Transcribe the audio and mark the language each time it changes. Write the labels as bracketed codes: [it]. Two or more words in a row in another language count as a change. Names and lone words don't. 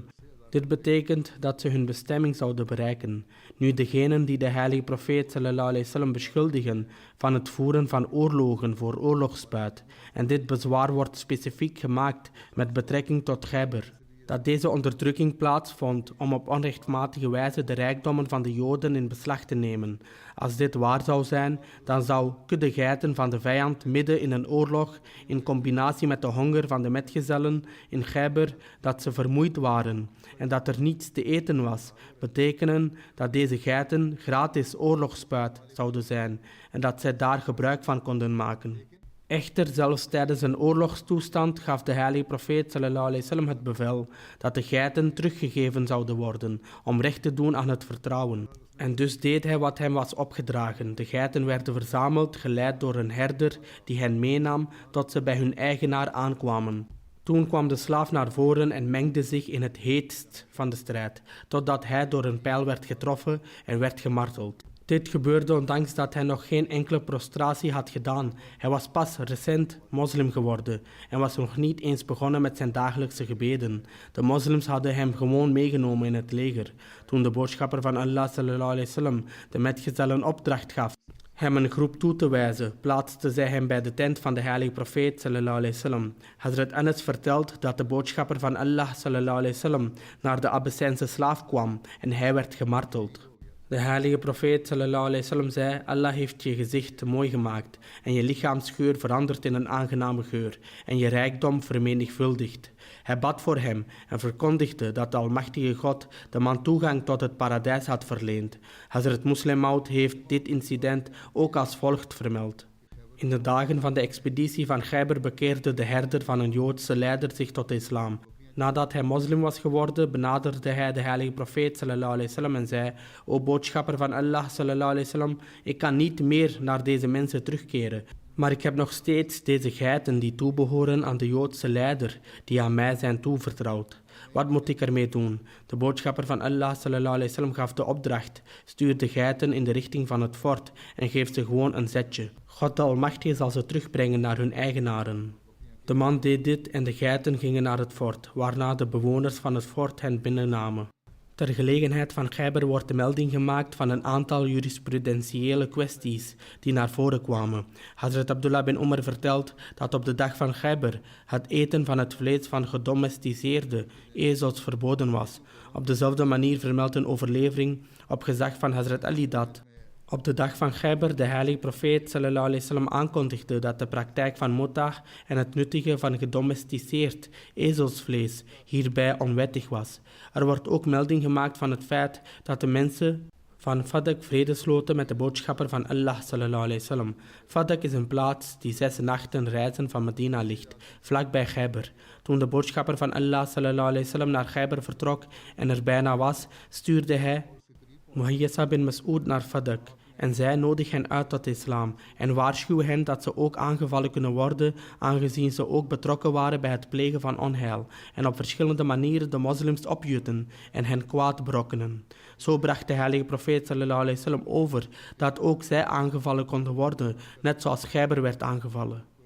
[nl] Dit betekent dat ze hun bestemming zouden bereiken. Nu degenen die de heilige profeet [ar] صلى الله عليه وسلم [nl] beschuldigen van het voeren van oorlogen voor oorlogsbuit, en dit bezwaar wordt specifiek gemaakt met betrekking tot Khaybar, dat deze onderdrukking plaatsvond om op onrechtmatige wijze de rijkdommen van de Joden in beslag te nemen. Als dit waar zou zijn, dan zou kudde geiten van de vijand midden in een oorlog, in combinatie met de honger van de metgezellen in Khaybar, dat ze vermoeid waren en dat er niets te eten was, betekenen dat deze geiten gratis oorlogsbuit zouden zijn en dat zij daar gebruik van konden maken. Echter, zelfs tijdens een oorlogstoestand gaf de heilige profeet [ar] صلى الله عليه وسلم [nl] het bevel dat de geiten teruggegeven zouden worden om recht te doen aan het vertrouwen. En dus deed hij wat hem was opgedragen. De geiten werden verzameld, geleid door een herder die hen meenam tot ze bij hun eigenaar aankwamen. Toen kwam de slaaf naar voren en mengde zich in het heetst van de strijd, totdat hij door een pijl werd getroffen en werd gemarteld. Dit gebeurde ondanks dat hij nog geen enkele prostratie had gedaan. Hij was pas recent moslim geworden en was nog niet eens begonnen met zijn dagelijkse gebeden. De moslims hadden hem gewoon meegenomen in het leger. Toen de boodschapper van Allah [ar] صلى الله عليه وسلم [nl] de metgezellen opdracht gaf hem een groep toe te wijzen, plaatste zij hem bij de tent van de heilige profeet [ar] صلى الله عليه وسلم. [nl] Hazrat Anas vertelt dat de boodschapper van Allah [ar] صلى الله عليه وسلم [nl] naar de Abyssijnse slaaf kwam en hij werd gemarteld. De heilige profeet [ar] صلى الله عليه وسلم [nl] zei, Allah heeft je gezicht mooi gemaakt en je lichaamsgeur veranderd in een aangename geur en je rijkdom vermenigvuldigd. Hij bad voor hem en verkondigde dat de Almachtige God de man toegang tot het paradijs had verleend. Hazrat Muslim Maud heeft dit incident ook als volgt vermeld. In de dagen van de expeditie van Khaybar bekeerde de herder van een Joodse leider zich tot de islam. Nadat hij moslim was geworden, benaderde hij de heilige profeet [ar] صلى الله عليه وسلم [nl] en zei, o boodschapper van Allah [ar] صلى الله عليه وسلم, [nl] ik kan niet meer naar deze mensen terugkeren, maar ik heb nog steeds deze geiten die toebehoren aan de Joodse leider, die aan mij zijn toevertrouwd. Wat moet ik ermee doen? De boodschapper van Allah [ar] صلى الله عليه وسلم [nl] gaf de opdracht, stuur de geiten in de richting van het fort en geef ze gewoon een zetje. God de Almachtige zal ze terugbrengen naar hun eigenaren. De man deed dit en de geiten gingen naar het fort, waarna de bewoners van het fort hen binnennamen. Ter gelegenheid van Khaybar wordt de melding gemaakt van een aantal jurisprudentiële kwesties die naar voren kwamen. Hazrat Abdullah bin Umar vertelt dat op de dag van Khaybar het eten van het vlees van gedomesticeerde ezels verboden was. Op dezelfde manier vermeldt een overlevering op gezag van Hazrat Ali dat op de dag van Khaybar de heilige profeet [ar] صلى الله عليه وسلم [nl] aankondigde dat de praktijk van mutah en het nuttigen van gedomesticeerd ezelsvlees hierbij onwettig was. Er wordt ook melding gemaakt van het feit dat de mensen van Fadak vrede sloten met de boodschapper van Allah [ar] صلى الله عليه وسلم. [nl] Fadak is een plaats die 6 nachten reizen van Medina ligt, vlakbij Khaybar. Toen de boodschapper van Allah [ar] صلى الله عليه وسلم [nl] naar Khaybar vertrok en er bijna was, stuurde hij Muhayyasa bin Mas'ud naar Fadak en zij nodig hen uit tot de islam en waarschuwen hen dat ze ook aangevallen kunnen worden aangezien ze ook betrokken waren bij het plegen van onheil en op verschillende manieren de moslims opjutten en hen kwaad berokkenen. Zo bracht de heilige profeet [ar] صلى الله عليه وسلم [nl] over dat ook zij aangevallen konden worden, net zoals Khaybar werd aangevallen.